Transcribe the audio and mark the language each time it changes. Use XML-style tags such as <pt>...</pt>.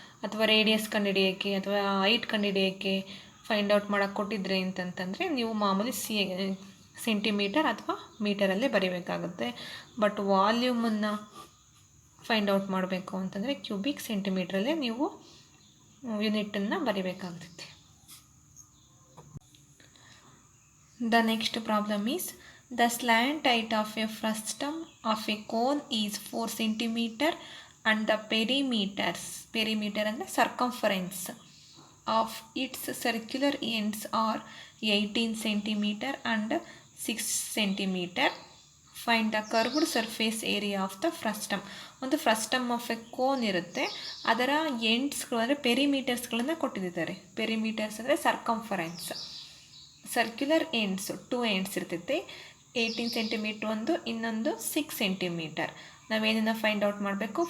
<kn>ಅಥವಾ ರೇಡಿಯಸ್ ಕಂಡುಹಿಡಿಯೋಕ್ಕೆ ಅಥವಾ height ಕಂಡುಹಿಡಿಯೋಕ್ಕೆ find out ಮಾಡೋಕ್ಕೆ ಕೊಟ್ಟಿದ್ರೆ ಅಂತಂತಂದರೆ ನೀವು ಮಾಮೂಲಿ ಸೆಂಟಿಮೀಟರ್ ಅಥವಾ ಮೀಟರಲ್ಲೇ ಬರೀಬೇಕಾಗುತ್ತೆ. ಬಟ್ ವಾಲ್ಯೂಮನ್ನು ಫೈಂಡ್ ಔಟ್ ಮಾಡಬೇಕು ಅಂತಂದರೆ ಕ್ಯೂಬಿಕ್ ಸೆಂಟಿಮೀಟ್ರಲ್ಲೇ ನೀವು ಯೂನಿಟನ್ನು ಬರೀಬೇಕಾಗುತ್ತೆ.</kn> <en>The next problem is the slant height of a frustum of a cone is 4 cm and the perimeter and the circumference of its circular ends are 18 cm and 6 cm. Find the curved surface area of the frustum.</en> <kn>ಒಂದು frustum of A cone ಇರುತ್ತೆ, ಅದರ ಎಂಡ್ಸ್ಗಳು ಅಂದರೆ ಪೆರಿಮೀಟರ್ಸ್ಗಳನ್ನು ಕೊಟ್ಟಿದ್ದಾರೆ. Perimeters ಅಂದರೆ circumference. Circular ends 2 ends ಇರ್ತೈತೆ. 18 centimetre ಒಂದು, ಇನ್ನೊಂದು 6 centimetre. ನಾವೇನನ್ನು find out ಮಾಡಬೇಕು?</kn>